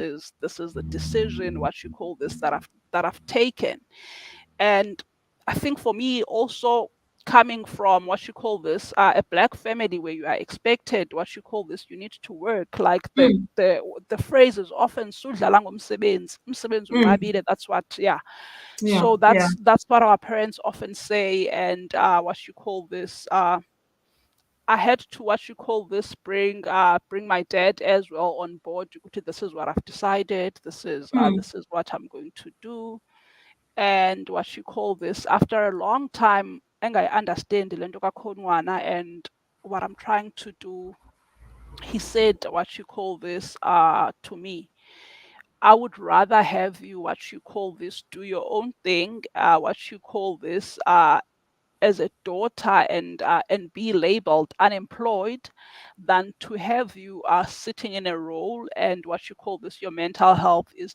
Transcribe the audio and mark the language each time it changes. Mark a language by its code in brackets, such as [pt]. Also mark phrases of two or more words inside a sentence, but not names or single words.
[en] this is the decision what you call this that I've taken. And I think for me also, coming from what you call this a black family where you are expected what you call this, you need to work, like mm, the phrase is often [xh] "Sudlala ngomsebenzi, umsebenzi mm. unqabile." [en] That's what, yeah. Yeah, So yeah. that's what our parents often say. And what you call this, I had to what you call this bring my dad as well on board. This is what I've decided. Mm, This is what I'm going to do. And what you call this, after a long time, and I understand [xh] le nto kakhonwana [en] and what I'm trying to do, he said what you call this to me. I would rather have you what you call this do your own thing, what you call this as a daughter, and be labeled unemployed, than to have you sitting in a role and what you call this, your mental health is